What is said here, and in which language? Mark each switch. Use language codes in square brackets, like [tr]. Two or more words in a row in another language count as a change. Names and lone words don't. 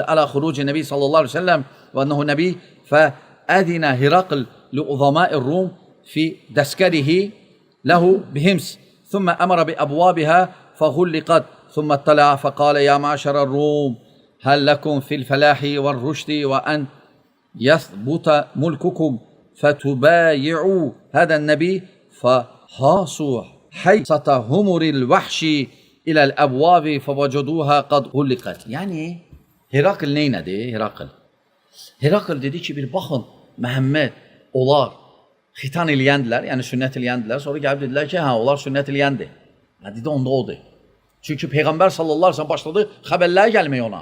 [ar] على خروج النبي صلى الله عليه وسلم وأنه نبي فأذن هرقل لعظماء الروم في دسكره له بحمص ثم أمر بأبوابها فغلقت ثم اطلع فقال يا معشر الروم هل لكم في الفلاح والرشد وأن يثبت ملككم فتبايعوا هذا النبي فحاصوا حيصة همر الوحش إلى الأبواب فوجدوها قد غلقت. [az] Yəni Herakl neynədi? Herakl dedi ki, bir baxın, Məhəmməd, onlar xitan eləyəndilər, yəni sünnət eləyəndilər. Sonra gəlib dedilər ki, hə, onlar sünnət eləyəndir. Dedi, onda odur. Çünki Peyğəmbər [ar] صلى الله عليه وسلم [az] başladı xəbərləri gəlməyə ona.